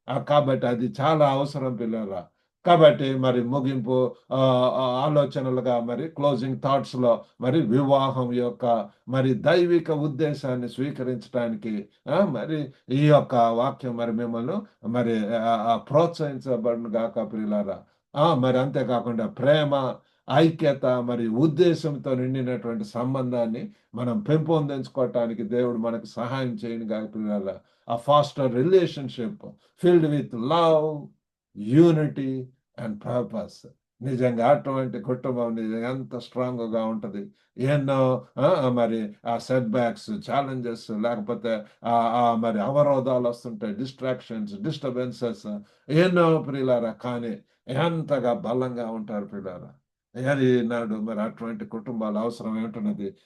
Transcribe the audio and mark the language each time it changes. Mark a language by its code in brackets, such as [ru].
[te] కాబట్టి అది చాలా అవసరం పిల్లరా. కాబట్టి మరి ముగింపు ఆలోచనలుగా మరి క్లోజింగ్ థాట్స్‌లో మరి వివాహం యొక్క మరి దైవిక ఉద్దేశాన్ని స్వీకరించడానికి మరి ఈ యొక్క వాక్యం మరి మిమ్మల్ని మరి ప్రోత్సహించబడును గాక ప్రియులారా. మరి అంతేకాకుండా ప్రేమ, ఐక్యత మరి ఉద్దేశంతో నిండినటువంటి సంబంధాన్ని మనం పెంపొందించుకోవటానికి దేవుడు మనకు సహాయం చేయను గాక ప్రియులారా. [en] A foster relationship filled with love, unity and purpose. [te] నిజంగా అటువంటి కుటుంబం నిజంగా ఎంత స్ట్రాంగ్‌గా ఉంటది. ఎన్నో మరి ఆ సెట్ బ్యాక్స్, ఛాలెంజెస్, లేకపోతే మరి అవరోధాలు వస్తుంటాయి, డిస్ట్రాక్షన్స్, డిస్టర్బెన్సెస్ ఎన్నో ప్రియులారా. కానీ ఎంతగా బలంగా ఉంటారు ప్రియులారా. ఈనాడు మరి అటువంటి కుటుంబాలు అవసరం ఉంటున్నది.